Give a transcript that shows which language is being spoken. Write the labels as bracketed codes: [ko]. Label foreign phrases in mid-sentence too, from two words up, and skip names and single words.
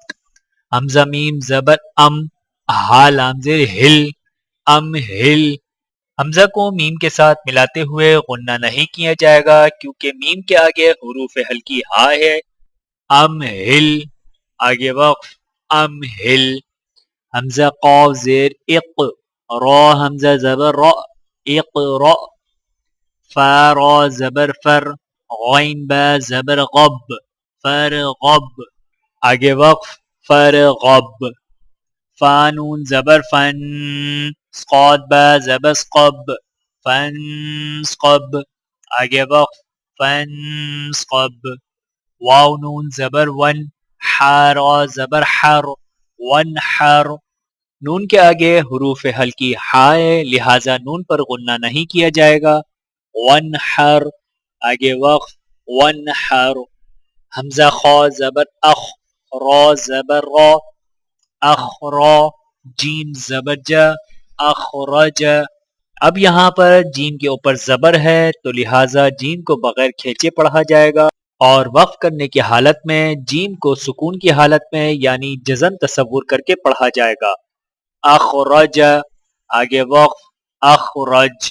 [ur] حمزہ میم زبر ام، ہا لام زیر ہل، ام ہل. حمزہ کو میم کے ساتھ ملاتے ہوئے غنہ نہیں کیا جائے گا کیونکہ میم کے آگے حروف ہلکی ہا ہے. ام ہل. آگے وقف ام ہل. حمزہ قاف زیر اق، را حمزہ زبر را، اقرا. فا را زبر فر، غین با زبر غب، فرغب. آگے وقف فرغب. فانون زبر فن، صاد با زبر سقب، فنسقب. آگے وقف فنسقب. واو نون زبر ون، حارا زبر حر، ونحر. نون کے آگے حروف ہلکی ہائے لہٰذا نون پر غنہ نہیں کیا جائے گا. ونحر. آگے وقف ونحر. حمزہ خا زبر اخ، را زبر را، اخرا. جیم زبر جا، اخرج. اب یہاں پر جیم کے اوپر زبر ہے تو لہٰذا جیم کو بغیر کھینچے پڑھا جائے گا، اور وقف کرنے کی حالت میں جیم کو سکون کی حالت میں یعنی جزم تصور کر کے پڑھا جائے گا. اخرج. آگے وقف اخرج.